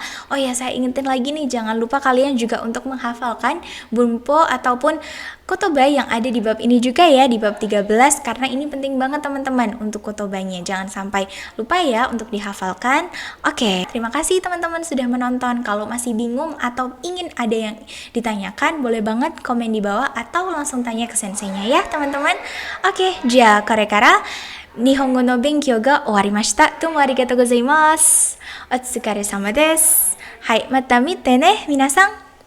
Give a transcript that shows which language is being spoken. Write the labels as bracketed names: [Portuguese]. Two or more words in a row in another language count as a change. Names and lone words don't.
[Indonesian] Oh ya, saya ingetin lagi nih, jangan lupa kalian juga untuk menghafalkan bunpo ataupun kotoba yang ada di bab ini juga ya, di bab 13, karena ini penting banget teman-teman untuk kotobanya. Jangan sampai lupa ya untuk dihafalkan. Oke, terima kasih teman-teman sudah menonton. Kalau masih bingung atau ingin ada yang ditanyakan, boleh banget komen di bawah atau langsung tanya ke senseinya ya teman-teman. Oke, [Japanese] じゃ、これから日本語の勉強が終わりました. どうもありがとうございます。お疲れ様です。はい、また見てね、皆さん.